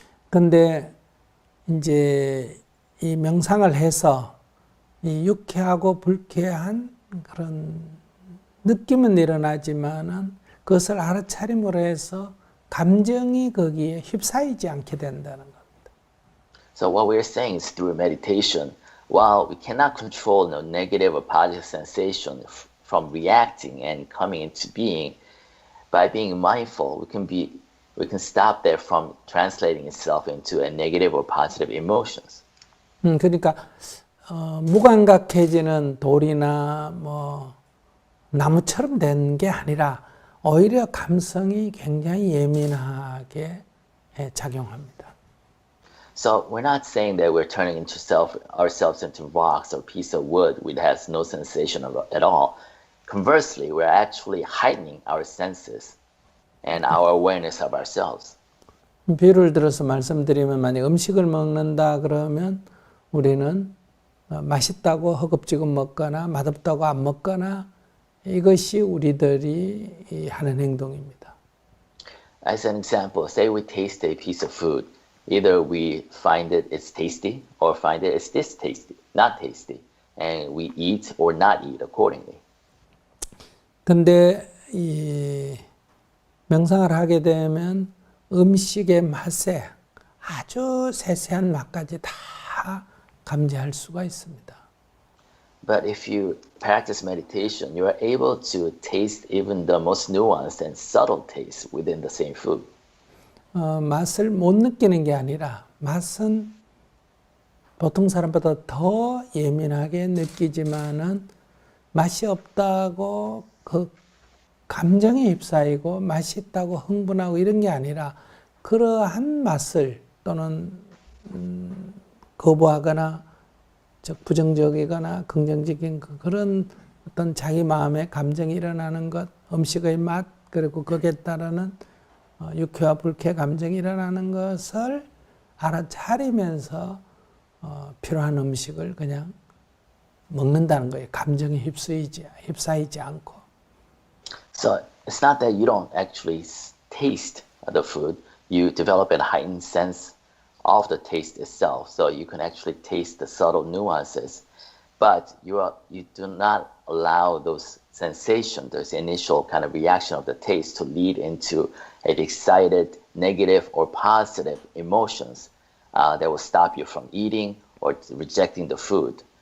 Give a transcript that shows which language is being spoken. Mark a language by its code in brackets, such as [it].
[ko] 근데 이제 이 명상을 해서 이 유쾌하고 불쾌한 그런 느낌은 일어나지만은 그것을 알아차림으로 해서 감정이 거기에 휩싸이지 않게 된다는 겁니다. [en] So what we're saying is through meditation, while we cannot control negative or positive sensation from reacting and coming into being, by being mindful, we can stop that from translating itself into a negative or positive emotions. [ko] 그러니까 무감각해지는 돌이나 뭐 나무처럼 된 게 아니라 오히려 감성이 굉장히 예민하게 작용합니다. [en] So we're not saying that we're turning ourselves into rocks or piece of wood which has no sensation at all. conversely, we're actually heightening our senses and our awareness of ourselves. [ko] 비유를 들어서 말씀드리면 만약 음식을 먹는다 그러면 우리는 맛있다고 허겁지겁 먹거나 맛없다고 안 먹거나 이것이 우리들이 하는 행동입니다. [en] As an example, say we taste a piece of food. Either we find it it's tasty or find it it's distasty, not tasty, and we eat or not eat accordingly. [ko] 근데 이 명상을 하게 되면 음식의 맛에 아주 세세한 맛까지 다 감지할 수가 있습니다. [en] But if you practice meditation, you are able to taste even the most nuanced and subtle tastes within the same food. [ko] 맛을 못 느끼는 게 아니라 맛은 보통 사람보다 더 예민하게 느끼지만은 맛이 없다고 그 감정에 휩싸이고 맛있다고 흥분하고 이런 게 아니라 그러한 맛을 또는 거부하거나 즉 부정적이거나 긍정적인 그런 어떤 자기 마음의 감정이 일어나는 것, 음식의 맛 그리고 거기에 따르는 유쾌와 불쾌 감정이 일어나는 것을 알아차리면서 필요한 음식을 그냥 먹는다는 거예요. 감정에 휩싸이지 않고. [en] So it's not that you don't actually taste the food. You develop a heightened sense of the taste itself, so you can actually taste the subtle nuances. But you do not allow those sensations, those initial kind of reaction of the taste, to lead into an excited, negative, or positive emotions that will stop you from eating or rejecting the food.